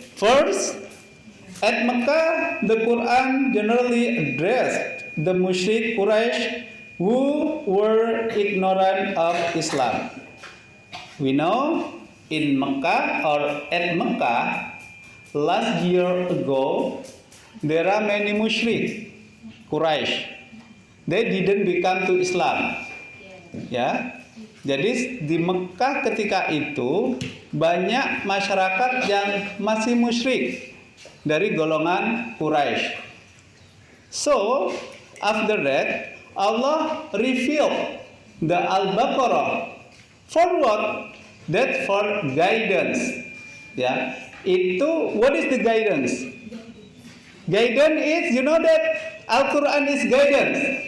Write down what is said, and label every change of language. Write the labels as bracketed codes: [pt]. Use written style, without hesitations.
[en] First, at Mecca, the Quran generally addressed the musyrik Quraisy who were ignorant of Islam. We know in Mecca or at Mecca last year ago there are many musyrik Quraisy. They didn't become to Islam. [id] Ya. Jadi di Mekah ketika itu banyak masyarakat yang masih musyrik dari golongan Quraisy. [en] So, after that Allah revealed the Al-Baqarah for what? That for guidance. [id] Ya. Itu [en] what is the guidance? Guidance is, you know that Al-Quran is guidance.